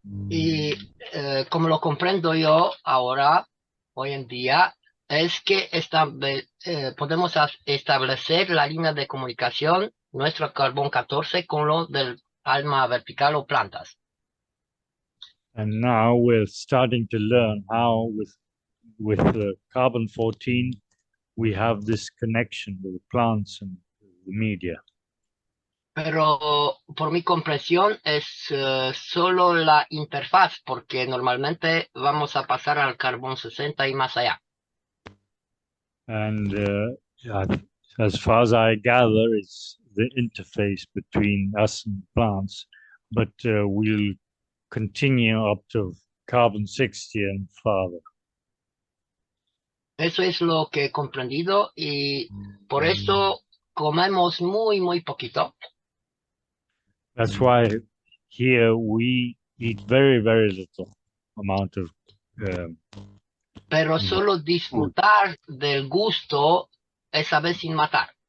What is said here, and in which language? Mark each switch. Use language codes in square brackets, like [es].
[es] Y como lo comprendo yo ahora, hoy en día, es que podemos establecer la línea de comunicación, nuestro carbón 14, con lo del alma vertical o plantas. [en] And now we're starting to learn how with the carbon 14, we have this connection with the plants and the media. [es] Pero por mi comprensión es solo la interfaz, porque normalmente vamos a pasar al carbón 60 y más allá. [en] And as far as I gather, it's the interface between us and plants, but we'll continue up to carbon 60 and farther. [es] Eso es lo que he comprendido y por eso comemos muy, muy poquito. [en] That's why here we eat very, very little amount of [es] pero solo disfrutar del gusto esa vez sin matar.